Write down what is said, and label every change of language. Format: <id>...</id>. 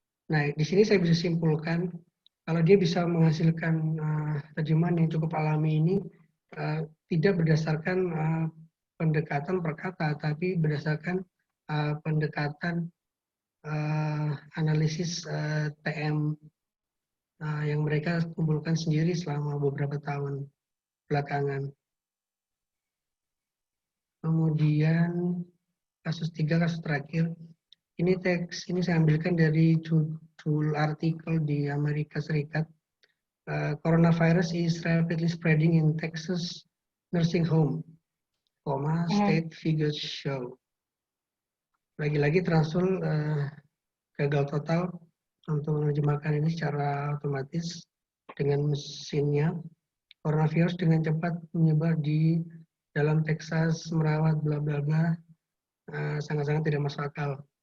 <id>Nah, di sini saya bisa simpulkan, kalau dia bisa menghasilkan terjemahan yang cukup alami ini, tidak berdasarkan pendekatan per kata, tapi berdasarkan pendekatan analisis TM yang mereka kumpulkan sendiri selama beberapa tahun belakangan. Kemudian kasus terakhir, ini teks ini saya ambilkan dari judul artikel di Amerika Serikat.</id> <en>Coronavirus is rapidly spreading in Texas nursing home, state figures show.</en> <id>Lagi-lagi Transul gagal total untuk menerjemahkan ini secara otomatis dengan mesinnya. Coronavirus dengan cepat menyebar di dalam Texas, merawat bla bla bla, sangat-sangat tidak masuk akal.</id>